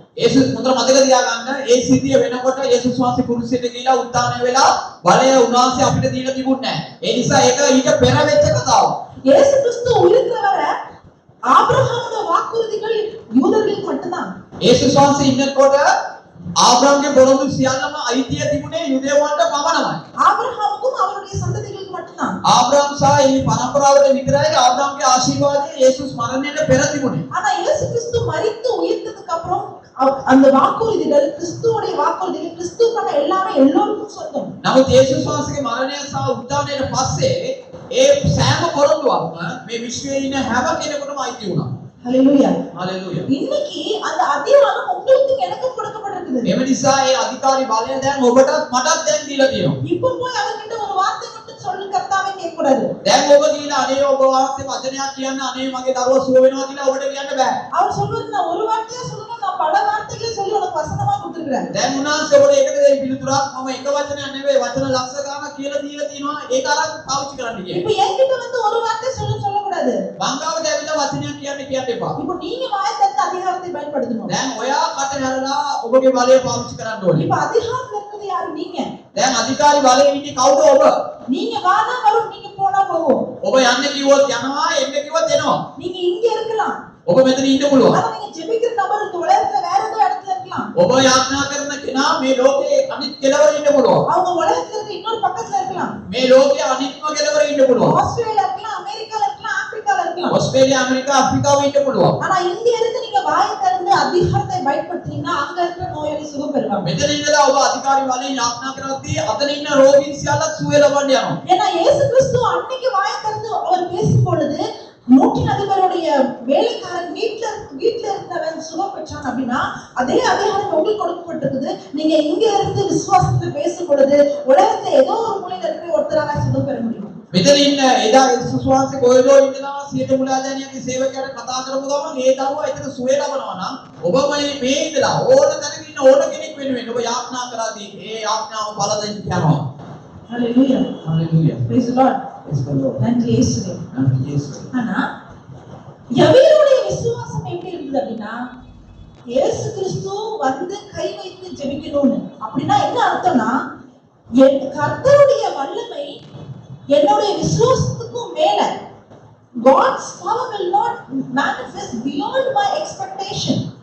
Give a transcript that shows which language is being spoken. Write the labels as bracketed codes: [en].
[si] යේසුස් මුද්‍ර මතක තියාගන්න ඒ සිද්ධිය වෙනකොට යේසුස් වහන්සේ කුරුසියට ගිහිලා උත්ථානය වෙලා බලය උන්වහන්සේ අපිට දීලා තිබුණේ නැහැ. ඒ නිසා ඒක ඊට පෙර වෙච්ච කතාවක්. [ta] இயேசு கிறிஸ்து உயிர்க்கிற வரை ஆபிரகாமோட வாக்குறுதிகள் யூதர்களுக்கு மட்டும்தான். [si] යේසුස් වහන්සේ ඉන්නකොට ආබ්‍රහම්ගේ පොරොන්දු සියල්ලම අයිතිය තිබුණේ යුදෙවන්ට පමණමයි. [ta] ஆபிரகாமுக்கும் அவருடைய சந்ததிகளுக்கு மட்டும்தான். [si] ආබ්‍රහම් සහ ඒ පරම්පරාවට විතරයි ආබ්‍රහම්ගේ ආශිර්වාදය යේසුස් මරණයට පෙර තිබුණේ. [ta] ஆனா இயேசு கிறிஸ்து மரித்து உயிர்த்ததுக்கு அப்புறம் அந்த வாக்குறுதிகள் கிறிஸ்துவோடைய வாக்குறுதிகள் கிறிஸ்துவுக்கான எல்லாமே எல்லோருக்கும் சொந்தம். [si] නමුත් යේසුස් වහන්සේගේ මරණය සහ උත්ථානයට පස්සේ ඒ සෑම පොරොන්දුවක්ම මේ විශ්වයේ ඉන්න හැම කෙනෙකුටම අයිති වුණා. ஹalleluya. හalleluya. [ta] இன்னைக்கு அந்த அதிகாரம் உங்களுக்கு எனக்கும் கொடுக்கப்பட்டிருக்குது. [si] එම නිසා ඒ අධිකාරී බලය දැන් ඔබටත් මටත් දැන් දීලා තියෙනවා. [ta] இப்போ போய் அவர்கிட்ட ஒரு வார்த்தை மட்டும் சொல்லு கர்த்தாவே கேட்க கூடாது. [si] දැන් ඔබ කියලා අනේ ඔබ වහන්සේ වචනයක් කියන්න අනේ මගේ දරුවා සුව වෙනවා කියලා ඔබට කියන්න බෑ. [ta] அவர் சொல்வது நான் ஒரு வார்த்தையா சொல்லணும் நான் பல வார்த்தைகளை சொல்லி உனக்கு வசனமா கொடுத்திருக்கிறேன். [si] දැන් උන්වහන්සේ ඔබට ඒකද දෙයි පිළිතුරක් මම එක වචනයක් නෙවෙයි වචන ලක්ෂ ගානක් කියලා දීලා තියෙනවා ඒක අරන් පාවිච්චි කරන්න [ta] இப்போ [si] කියන්නේ. [ta] என்கிட்ட வந்து ஒரு வார்த்தை சொல்ல கூடாது. [si] මංගාවට ඇවිල්ලා වචනයක් කියන්න එපා. [ta] இப்போ நீங்க வாய் திறந்து அதிகாரத்தை பயன்படுத்தணும். [si] දැන් ඔයා කට හැරලා ඔබගේ බලය පාවිච්චි කරන්න ඕනේ. [ta] இப்போ அதிகாரத்துல இருக்கிறது யாரு நீங்க? [si] දැන් අධිකාරී බලයේ ඉන්නේ කවුද ඔබ? [ta] நீங்க வானா வரும் நீங்க போனா போகும். [si] ඔබ යන්න කිව්වොත් යනවා එන්න කිව්වොත් එනවා. [ta] நீங்க இங்க இருக்கலாம். [si] ඔබ මෙතන ඉන්න පුළුවන්. [ta] ஆனா நீங்க ஜெபிக்கிற நபர் இந்த உலகத்துல வேற ஏதோ இடத்துல இருக்கலாம். [si] ඔබ යාඥා කරන කෙනා මේ ලෝකේ අනිත් කෙළවර ඉන්න පුළුවන්. [ta] அவங்க உலகத்துல இருக்க இன்னொரு பக்கத்துல இருக்கலாம். [si] මේ ලෝකයේ අනිත්ම කෙළවර ඉන්න පුළුවන්. [ta] ஆஸ்திரேலியா இருக்கலாம், அமெரிக்கால இருக்கலாம், ஆப்பிரிக்கால இருக்கலாம். [si] ඔස්ට්‍රේලියා ඇමරිකා අප්‍රිකාවේ ඉන්න පුළුවන්. [ta] ஆனா இங்க இருந்து நீங்க வாய் திறந்து அதிகாரத்தை பயன்படுத்தினா அங்க இருக்கிற நோயாளி சுகம் பெறுவாங்க. [si] මෙතන ඉඳලා ඔබ අධිකාරී බලයෙන් යාඥා කරද්දී අතන ඉන්න රෝගීන් සියල්ලත් සුවය ලබන්න යනවා. [ta] ஏன்னா இயேசு கிறிஸ்து அன்னைக்கு வாய் திறந்து அவர் பேசும் பொழுது நூற்றின் அதிபருடைய வேலைக்காரன் வீட்டுல இருந்தவன் சுகம் பெற்றான் அப்படின்னா அதே அதிகாரம் உங்களுக்கு கொடுக்கப்பட்டிருக்குது. நீங்க இங்க இருந்து விசுவாசத்தை பேசும் பொழுது உலகத்தை ஏதோ ஒரு மூலையில இருக்கிற ஒருத்தரால சுகம் பெற முடியும். [si] මෙතන ඉන්න එදා යේසුස් වහන්සේ කොහෙදෝ ඉඳලා සියලු මුලාදෑනියගේ සේවකයාට කතා කරපු ගමන් ඒ දරුවා එතන සුවය ලබනවා නම් ඔබ මේ ඉඳලා ඕන තැනක ඉන්න ඕන කෙනෙක් වෙනුවෙන් ඔබ යාඥා කරද්දී ඒ යාඥාව බල දෙන්න යනවා. ஹalleluya. Hallelujah. [en] praise the lord. praise the Lord. [ta] நன்றி இயேசுவே. நன்றி இயேசுவே. ஆனா யவீருடைய விசுவாசம் எப்படி இருந்தது அப்படின்னா இயேசு கிறிஸ்து வந்து கை வைத்து ஜெபிக்கணும்னு. அப்படின்னா என்ன அர்த்தம்னா என் கர்த்தருடைய வல்லமை என்னுடைய விசுவாசத்துக்கும் மேல [en] God's power will not manifest beyond my expectation.